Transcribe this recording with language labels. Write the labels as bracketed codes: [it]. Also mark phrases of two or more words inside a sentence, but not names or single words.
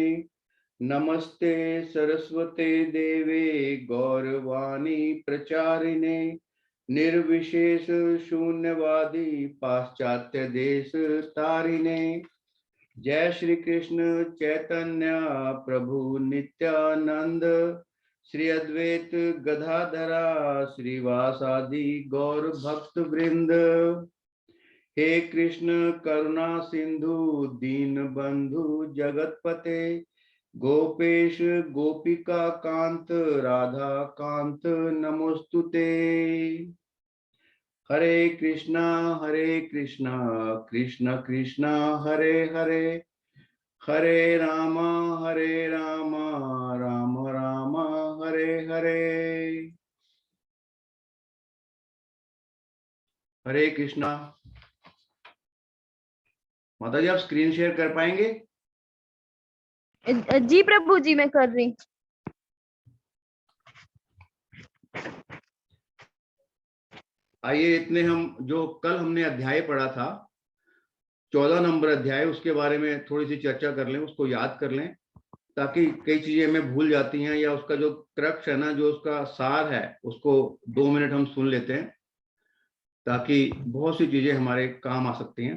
[sa] नमस्ते सरस्वते देवे गौरवाणी प्रचारिणे निर्विशेष शून्यवादी पाश्चात्य देश तारिणे। जय श्री कृष्ण चैतन्य प्रभु नित्यानंद श्री अद्वैत गदाधरा श्रीवासादि गौर भक्त वृंद। हे कृष्ण करुणा सिंधु दीन बंधु जगतपते गोपेश गोपिका कांत राधा कांत नमोस्तुते। हरे कृष्णा कृष्ण कृष्ण हरे हरे हरे राम राम राम हरे हरे। हरे कृष्णा। [hi] माता जी आप [en] screen share [hi] कर पाएंगे? जी प्रभु जी मैं कर रही। आइए इतने हम जो कल हमने अध्याय पढ़ा था 14 नंबर अध्याय, उसके बारे में थोड़ी सी चर्चा कर लें, उसको याद कर लें, ताकि कई चीजें हमें भूल जाती हैं, या उसका जो क्रक्स है ना, जो उसका सार है, उसको 2 मिनट हम सुन लेते हैं, ताकि बहुत सी चीजें हमारे काम आ सकती हैं।